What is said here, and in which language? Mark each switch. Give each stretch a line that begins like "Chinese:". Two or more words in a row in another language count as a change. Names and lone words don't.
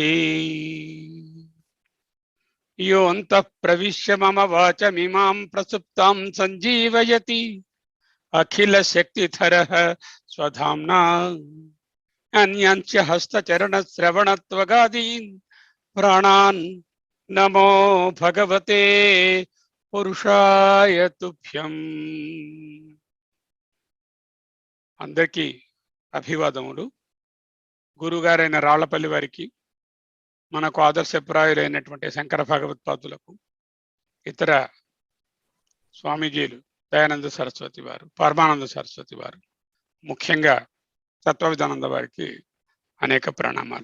Sanskrit: यो अन्तः प्रविश्य मम वाचमिमां प्रसुप्तां संजीवयति अखिल शक्तिधरः स्वधाम्ना अन्यांच हस्तचरणश्रवणत्वगादीन् प्राणान् नमो भगवते पुरुषाय तुभ्यम्।
Telugu: అందరికీ అభివాదములు. గురుగారైన రాళ్లపల్లి వారికి, మనకు ఆదర్శప్రాయులైనటువంటి శంకర భగవత్పాదులకు, ఇతర స్వామీజీలు దయానంద సరస్వతి వారు, పరమానంద సరస్వతి వారు, ముఖ్యంగా తత్వవిధానంద వారికి అనేక ప్రణామాలు.